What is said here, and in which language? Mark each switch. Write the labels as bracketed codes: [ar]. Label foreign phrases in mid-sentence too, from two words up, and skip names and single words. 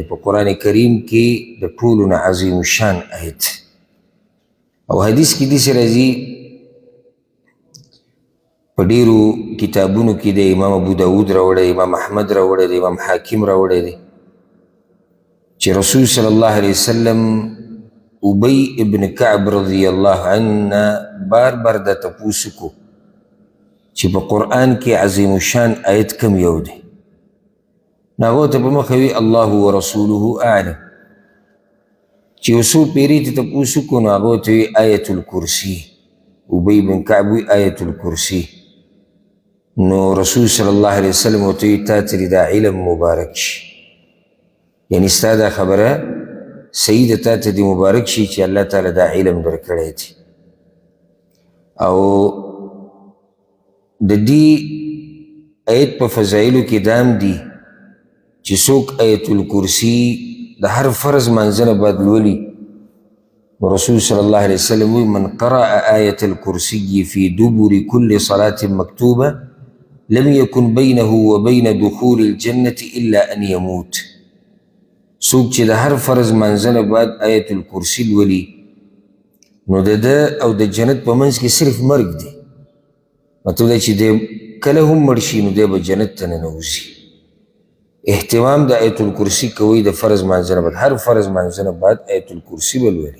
[ps] په قرآن کریم کې د ټولو نه عظیم الشان آیت او حدیث کې داسې راځي په ډیرو کتابونو کې د امام ابو داود راوړی، امام احمد راوړی دی، امام حاکم راوړی دی چې رسول [ar] صلی الله علیه وسلم [ps] ابی ابن کعب [ar] رضی الله عنه [ps] بار بار دا تپوس کو چې په قرآن کې عظیم الشان آیت کم یو دی. نو هغو ته په مخه وي [ar] الله ورسوله اعلم. [ps] چې یو څو پیرې ته تپوس کو نو هغو ته وي آیت الکرسی. ابی بن کعب وي آیت الکرسی. نو رسول [ar] صلی الله علیه وسلم [ps] ورته وي تا ته دا علم مبارک شي، یعنی ستا دا خبره صحیح ده، تا ته دې مبارک شي چې الله تعالی دا علم درکړی دی. او د دې آیت په فضایلو کې دام دي چې څوک آیت الکرسی د هر فرض منځنه بعد لولي. [ar] رسول صلی الله علیه وسلم وی من قرأ آیت الکرسی فی دبر کل صلاة مکتوبه لم یکن بینه وبین دخول الجنة الا ان یموت. [ps] څوک چې د هر فرض منځنه بعد آیت الکرسی لولي نو د ده او د جنت په منځ کې صرف مرګ دی. مطلب دی چې دی کله هم مړ شي نو دی به جنت ته ننوځي. اهتمام د آیت الکرسی کوي د فرض منځنه بعد، هر فرض منځنه بعد آیت الکرسی به لولي.